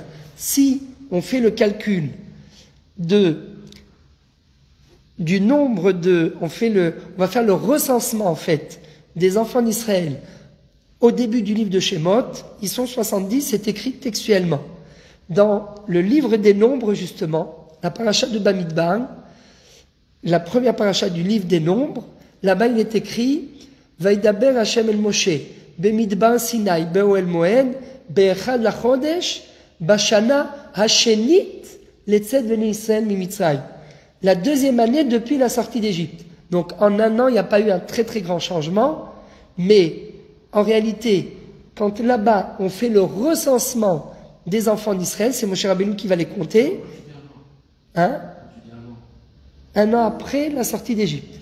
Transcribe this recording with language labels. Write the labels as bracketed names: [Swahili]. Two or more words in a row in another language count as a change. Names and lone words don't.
[French] Si on fait le calcul du nombre on va faire le recensement en fait des enfants d'Israël au début du livre de Shemot, ils sont 70, c'est écrit textuellement. Dans le livre des nombres justement, la paracha de Bamidbar, la première paracha du livre des nombres, là-bas il est écrit [Hebrew] וידבר השם אל משה במדבר סיני באהל מועד באחד לחדש בשנה השנית לצאת בני ישראל ממצרים. [French] La deuxième année depuis la sortie d'Égypte. Donc en un an, il n'y a pas eu un très très grand changement, mais en réalité, quand là-bas on fait le recensement des enfants d'Israël, c'est Moshe Rabbeinu qui va les compter. Hein? Un an après la sortie d'Égypte.